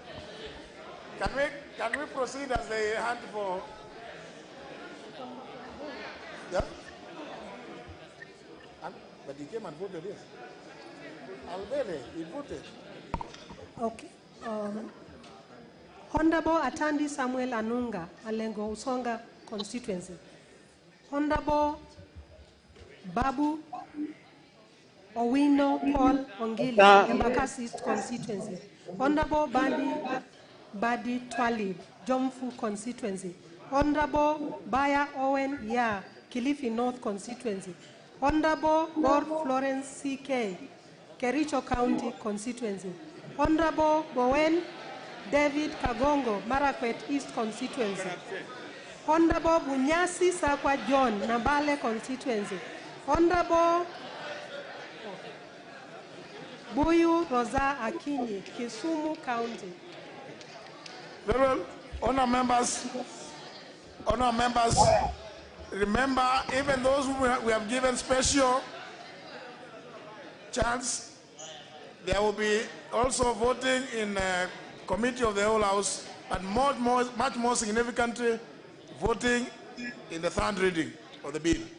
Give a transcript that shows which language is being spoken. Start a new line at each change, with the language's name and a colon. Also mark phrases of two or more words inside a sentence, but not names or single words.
English: Can we proceed as they hunt for? Yeah? But he came and voted, yes. Albele, he voted. Okay. Honorable Atandi Samuel Anunga, Alengo Usonga constituency. Honorable Babu Owino Paul Ongili, Embakasi East constituency. Honorable Badi Twali, Jomfu constituency. Honorable Baya Owen Ya, Kilifi North constituency. Honorable Bor Florence C.K., Kericho County constituency. Honorable Bowen David Kagongo, Marakwet East constituency. Honorable Bunyasi Sakwa John, Nambale constituency. Honorable Buyu Rosa Akinyi, Kisumu County. Very well. Honor members, remember, even those who we have given special chance, there will be also voting in committee of the whole house, and much more significantly, voting in the third reading of the bill.